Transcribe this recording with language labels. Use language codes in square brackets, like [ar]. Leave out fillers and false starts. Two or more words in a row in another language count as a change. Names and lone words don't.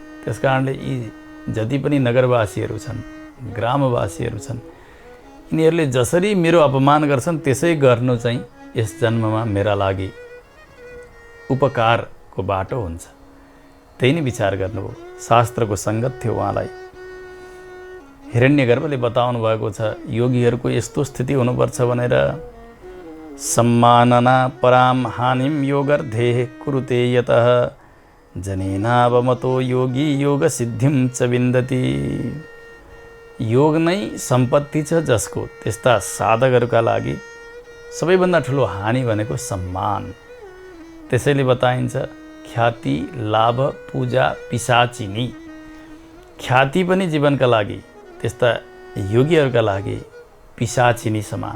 [ne] त्यस कारणले यी जति पनि नगरवासीहरू छन्, ग्रामवासीहरू छन्, यिनीहरूले जसरी मेरो अपमान गर्छन् त्यसै गर्नु चाहिँ यस जन्ममा मेरा लागि उपकारको बाटो हुन्छ। त्यही नै विचार गर्नुभयो। शास्त्रको सङ्गत थियो उहाँलाई। हिरण्यगर्भले बताउनु भएको छ योगीहरूको यस्तो स्थिति हुनुपर्छ भनेर। [sa] सम्मानना पराम हानिम योगर्धे कुरुते यतः जनेनावमतो योगी योग सिद्धिम च विन्दति। [ne] योग नै सम्पत्ति छ जसको, त्यस्ता साधकहरूका लागि सबैभन्दा ठुलो हानि भनेको सम्मान। त्यसैले बताइन्छ ख्याति, लाभ, पूजा, पिशाचिनी। ख्याति पनि जीवनका लागि, त्यस्ता योगीहरूका लागि पिशाचिनी समान।